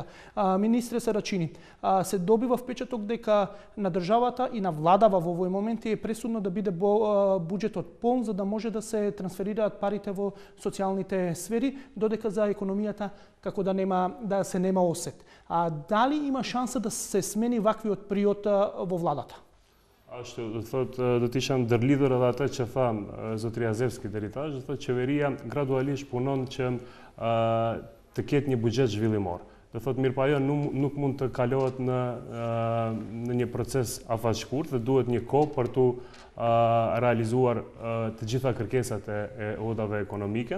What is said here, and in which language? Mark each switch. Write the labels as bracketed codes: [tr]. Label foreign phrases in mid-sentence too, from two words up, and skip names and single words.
[mk] Министре Сарачини, се добива впечаток дека на државата и на владава во овој момент е пресудно да биде буџетот полн за да може да се трансферираат парите во социјалните сфери, додека за економијата како да се нема осет. Дали има шанса да се смени ваквиот приод во владата? [sq] Ashtu do thot do të isha ndër lidhur edhe atë që tha zotri Azevski deri tash, do thotë qeveria gradualisht punon që të ketë një buxhet zhvillimor. Do thotë mirë, po ajo nuk mund të kalohet në një proces afaqshkurt dhe duhet një kohë për tu realizuar të gjitha kërkesat e odave ekonomike.